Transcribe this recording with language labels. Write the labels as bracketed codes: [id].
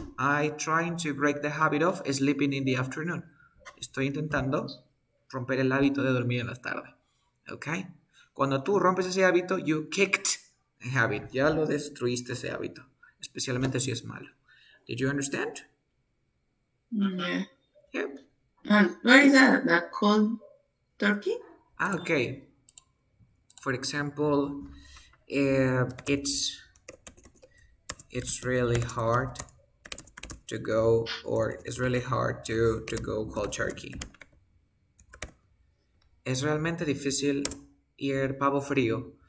[en] I trying to break the habit of sleeping in the afternoon. [es] Estoy intentando romper el hábito de dormir en las tardes. ¿Ok? Cuando tú rompes ese hábito, [en] you kicked a habit. [es] Ya lo destruiste ese hábito. Especialmente si es malo. [en] Did you understand? Yeah. Yep. And what is that? That cold turkey? Okay. For example, it's really hard to go, or it's really hard to go cold turkey. [es] Es realmente difícil ir pavo frío.